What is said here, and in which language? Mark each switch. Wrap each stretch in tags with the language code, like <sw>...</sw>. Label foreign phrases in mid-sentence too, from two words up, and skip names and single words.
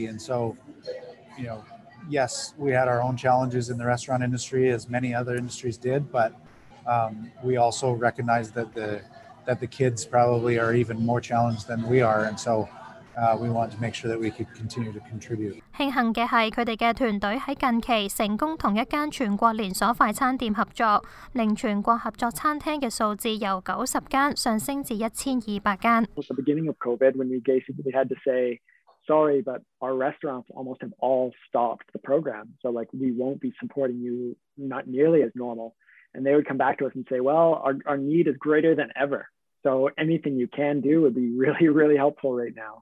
<en>And so, yes, we had our own challenges in the restaurant industry, as many other industries did, but we also recognize that the kids probably are even more challenged than we are, and so we want to make sure that we could continue to contribute.</en> <yue>慶幸嘅係佢哋嘅團隊喺近期成功同一間全國連鎖快餐店合作，令全國合作餐廳嘅數字由90間上升至1200間。</yue> <en>At the beginning of COVID, when we basically had to say, sorry, but our restaurants almost have all stopped the program, so we won't be supporting you not nearly as normal. And they would come back to us and say, well, our need is greater than ever. So anything you can do would be really, really helpful right now.</en>